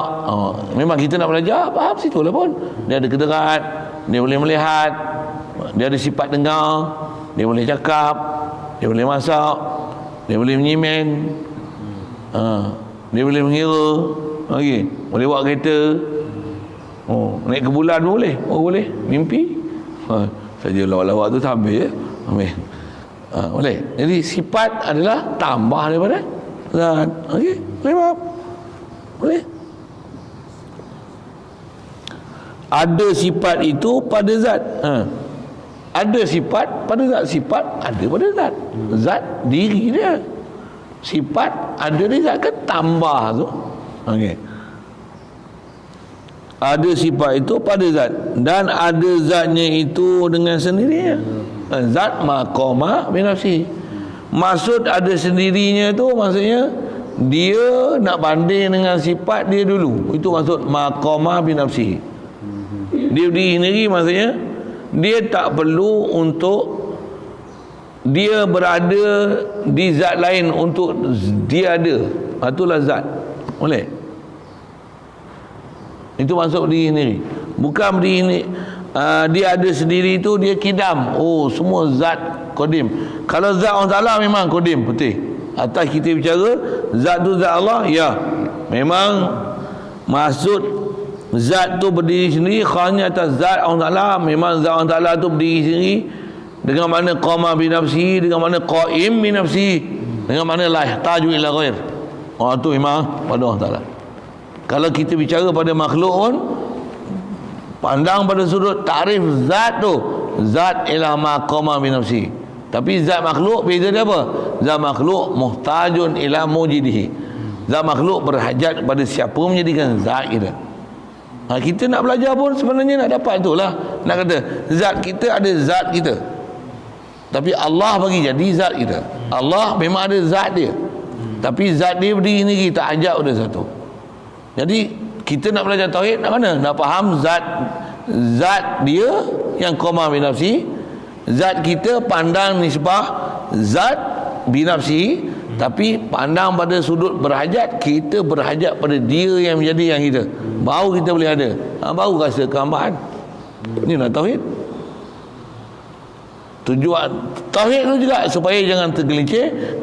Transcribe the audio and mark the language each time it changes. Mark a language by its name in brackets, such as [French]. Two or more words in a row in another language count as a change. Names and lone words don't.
[Malay] Memang kita nak belajar, faham situ lah pun. Dia ada kedengaran, dia boleh melihat, dia ada sifat dengar, dia boleh cakap, dia boleh masak, dia boleh menyimen, dia boleh mengira, boleh bawa kereta, naik ke bulan pun boleh. Boleh mimpi. Saja lawak-lawak tu tak habis ya. Boleh. Jadi sifat adalah tambah daripada zat. Boleh faham? Boleh. Ada sifat itu pada zat. Ada sifat pada zat. Sifat ada pada zat. Zat diri dia. Sifat ada di zat, kan tambah tu. Ada sifat itu pada zat, dan ada zatnya itu dengan sendirinya. [Arabic] Zat maqama bi nafsi. [Malay] Maksud ada sendirinya tu maksudnya dia nak banding dengan sifat dia dulu. Itu maksud [Arabic] maqama bi nafsi. [Malay] Dia berdiri sendiri maksudnya dia tak perlu untuk dia berada di zat lain untuk dia ada. Itulah zat. Boleh? Itu maksud berdiri sendiri. Bukan berdiri ni dia ada sendiri tu dia kidam. Semua zat qadim. Kalau zat Allah Ta'ala memang qadim, betul. Atas kita bicara zat tu zat Allah, ya. Memang maksud zat tu berdiri sendiri hanya atas zat Allah Ta'ala. Memang zat Allah Ta'ala tu berdiri sendiri dengan mana [Arabic] qama bi nafsi, [Malay] dengan mana [Arabic] qaim bi nafsi, [Malay] dengan mana [Arabic] la yahtaju ila ghair. [Malay] Tu memang pada Allah Ta'ala. Kalau kita bicara pada makhluk pun, pandang pada sudut takrif zat tu, zat ialah [Arabic] maqama bi nafsi. [Malay] Tapi zat makhluk beza dia apa? Zat makhluk [Arabic] muhtajun ila mujidihi. [Malay] Zat makhluk berhajat kepada siapa menjadikan zat kita. Kita nak belajar pun sebenarnya nak dapat tu lah. Nak kata zat kita ada zat kita, tapi Allah bagi jadi zat kita. Allah memang ada zat dia, tapi zat dia berdiri ni kita ajak pada satu. Jadi kita nak belajar tauhid nak mana? Nak faham zat dia yang [Arabic] qama bi nafsi, [Malay] zat kita pandang nisbah zat [Arabic] bi nafsi, [Malay] tapi pandang pada sudut berhajat, kita berhajat pada dia yang menjadi yang kita. Baru kita boleh ada, baru rasa kehambahan. Ini nak tauhid. Tujuan tauhid tu juga supaya jangan tergelincir.